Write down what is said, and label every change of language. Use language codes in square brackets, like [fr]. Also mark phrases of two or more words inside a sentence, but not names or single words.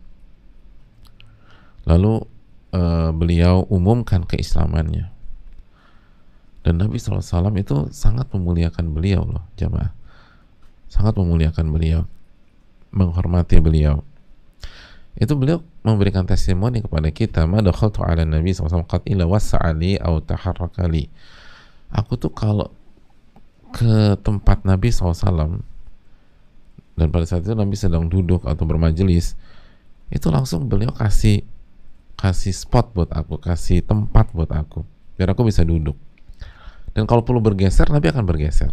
[id] Lalu beliau umumkan keislamannya. Dan Nabi SAW itu sangat memuliakan beliau loh jamaah. Sangat memuliakan beliau, menghormati beliau. Itu beliau memberikan testimoni kepada kita, [ar] ما دخلت على النبي ﷺ قد إلا وسع لي أو تحرك لي. [id] Aku tuh kalau ke tempat Nabi SAW, dan pada saat itu Nabi sedang duduk atau bermajelis, itu langsung beliau kasih kasih spot buat aku, kasih tempat buat aku, biar aku bisa duduk. Dan kalau perlu bergeser, Nabi akan bergeser.